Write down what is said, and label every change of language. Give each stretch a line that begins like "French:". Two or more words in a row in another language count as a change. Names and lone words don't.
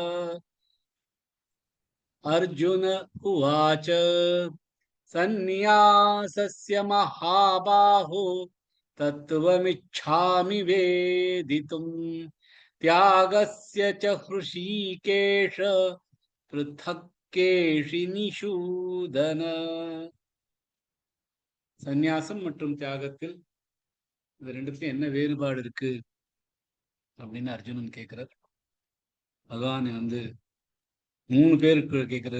Sanskrit: अर्जुन उवाच सन्न्यासस्य महाबाहो तत्त्वमिच्छामि वेदितुम् त्यागस्य च हृषीकेश पृथक् கேஷினிஷூதன.
Tamil: சந்நியாசம் மற்றும் தியாகத்தில் இது ரெண்டுத்தையும் என்ன வேறுபாடு இருக்கு அப்படின்னு அர்ஜுனன் கேட்கிறார். பகவான் வந்து 3 பேருக்கு கேட்கிறார்.